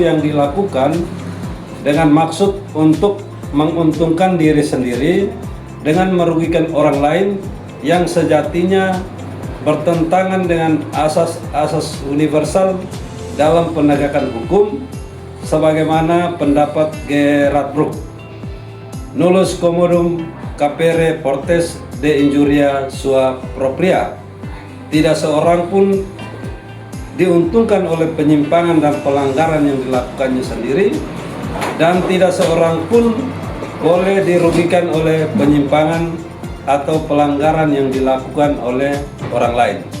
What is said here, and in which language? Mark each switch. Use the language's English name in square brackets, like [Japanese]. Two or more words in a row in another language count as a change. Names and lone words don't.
[Indonesian] yang dilakukan dengan maksud untuk menguntungkan diri sendiri dengan merugikan orang lain yang sejatinya bertentangan dengan asas-asas universal dalam penegakan hukum, sebagaimana pendapat Gerard Brooke, [Latin] nullus commodum capere fortes de injuria sua propria. [Indonesian] Tidak seorang pun diuntungkan oleh penyimpangan dan pelanggaran yang dilakukannya sendiri, dan tidak seorang pun boleh dirugikan oleh penyimpangan atau pelanggaran yang dilakukan oleh orang lain.